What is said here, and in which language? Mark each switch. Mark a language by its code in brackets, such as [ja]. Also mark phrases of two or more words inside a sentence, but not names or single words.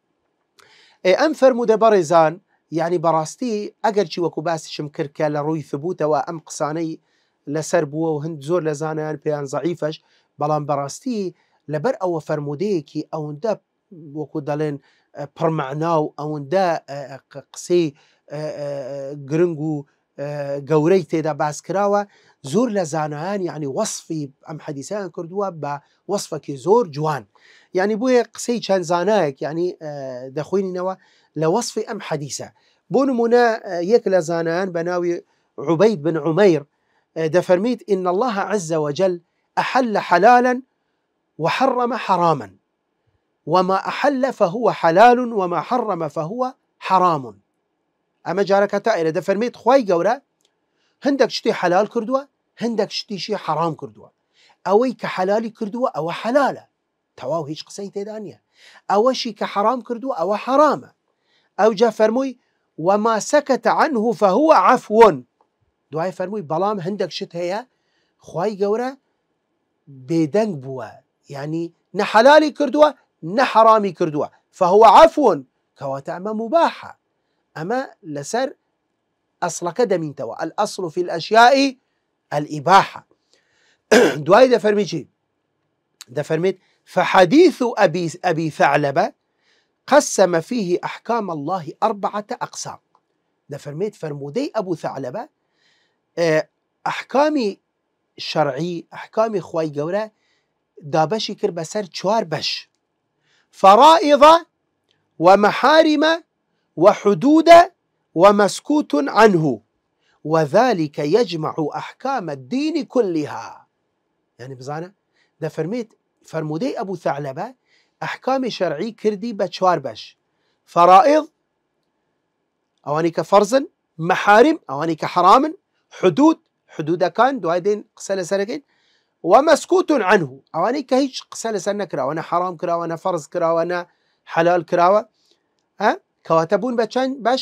[ckb] ئەم فەرموودە بەڕێزان، یعنی بەڕاستی ئەگەر چی وەکو باسیشم کرد کە لە ڕووی ثبوتەوە ئەم قسانەی لەسەر بووە و هەند زۆر لە زانایان پێیان زەعیفەش، بەڵام بەڕاستی لەبەر ئەوە فەرموودەیەکی ئەوەندە وەکو دەڵێن پڕمەعنا و ئەوەندە قسەی گرنگ و گەورەی تێدا باس کراوە، زۆر لە زانایان یعنی وەصفی ئەم حەدیثیان کردووە بە وەصفێکی زۆر جوان. یعنی بۆیە قسەی چەند زانایەک یعنی دەخوێنینەوە لە وەصفی ئەم حەدیثە. بۆ نمونە یەک لە زانایان بە ناوی عوبەید بن عومەیر دەفەرمیت [ar] إن الله عز وجل أحل حلالا وحرم حراما وما أحل فهو حلال وما حرم فهو حرام. [ckb] ئەمە جارەکە تائرە دەفەرمێت خوای گەورە هەندێک شتی حلال کردووە، هەندێک شتیشی حرام کردووە، ئەوەی کە حلالی کردووە ئەوە حلالە، تەواو هیچ قسەی تێدا نییە، ئەوەشی کە حرام کردووە ئەوە حرامە. ئەوجا فەرمووی [ar] وما سكت عنه فهو عفو، [ckb] دوای فەرمووی بەڵام هەندێک شت هەیە خوای گەورە بێدەنگ بووە، یعنی نە حلالی کردووە نە حرامی کردووە، [ar] فهو عفو [ckb] کەواتە ئەمە مباحە، ئەمە لەسەر ئەسڵەکە دەمینتەوە، [ar] الأصل في الأشياء الإباحة. [ckb] دوای دەفەرمی چی؟ [ar] دەفەرمێت فحديث أبي ثعلبة قسم فيه أحكام الله 4 أقسام. [ckb] دەفەرمێت فەرموودەی ئەبوو ثەعلەبە ئەحکامی شەرعی، ئەحکامی خوای گەورە دابەشی کرد بەسەر 4 بەش: [ar] فرائض ومحارم وحدود ومسكوت عنه وذلك يجمع أحكام الدين كلها. [ckb] يعني بزانه دەفەرمێت فەرموودەی ئەبوو ثەعلەبە ئەحکامی شەرعی کردی بە 4 بەش: فرائض ئەوانی کە فەرزن، محارم ئەوانی کە حرامن، حدود حدودەکان دوای دێن قسە لەسەرەکەین، [ar] ومسكوت عنه [ckb] ئەوانەی کە هیچ قسە لەسەر نەکراوە، نە حرام کراوە نە فەرز کراوە نە حلال کراوە، کەواتە بوون بە چەند بەش؟